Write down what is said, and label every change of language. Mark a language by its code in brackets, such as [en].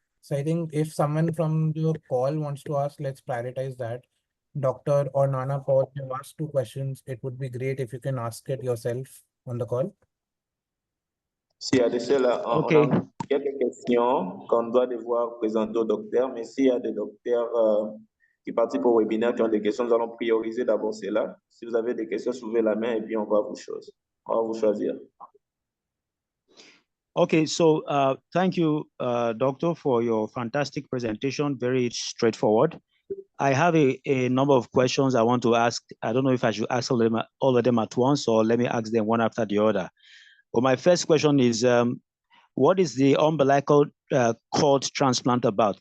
[en] I think if someone from the call wants to ask, let's prioritize that. Dr. or Nana Paul, you asked two questions. It would be great if you can ask it yourself on the call. [fr] S'il y a de cela, Ok. on a quelques questions qu'on doit devoir présenter au docteur, mais s'il y a des docteurs qui participent au webinaire qui ont des questions, nous allons prioriser d'abord cela. Si vous avez des questions, soulevez la main et puis on va vous choisir. [en] Okay, so thank you, Doctor, for your fantastic presentation. Very straightforward. I have a number of questions I want to ask. I don't know if I should ask all of them at once, or let me ask them one after the other. But my first question is, what is the umbilical cord transplant about?